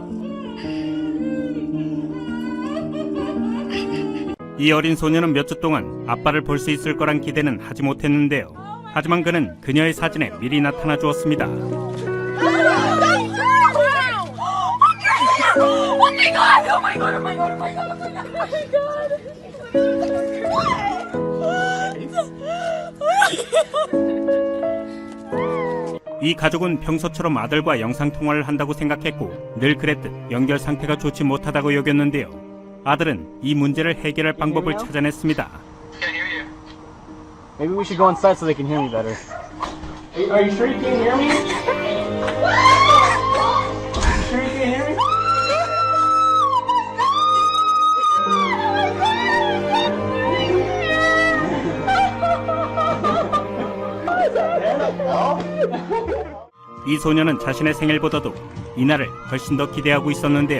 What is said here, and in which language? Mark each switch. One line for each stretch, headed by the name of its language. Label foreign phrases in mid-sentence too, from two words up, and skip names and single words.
Korean: 이 어린 소녀는 몇 주 동안 아빠를 볼 수 있을 거란 기대는 하지 못했는데요. 하지만 그는 그녀의 사진에 미리 나타나 주었습니다.
English: God! Oh my God! Oh my God! Oh my God! Oh my God! Oh my God!
Korean: 이 가족은 평소처럼 아들과 영상통화를 한다고 생각했고 늘 그랬듯 연결 상태가 좋지 못하다고 여겼는데요. 아들은 이 문제를 해결할 방법을 찾아냈습니다.
English: Maybe we should go inside so they can hear me better. Are you sure you can't hear me? Are you sure you can't hear me?
Korean: 이 소녀는 자신의 생일보다도 이날을 훨씬 더 기대하고 있었는데요.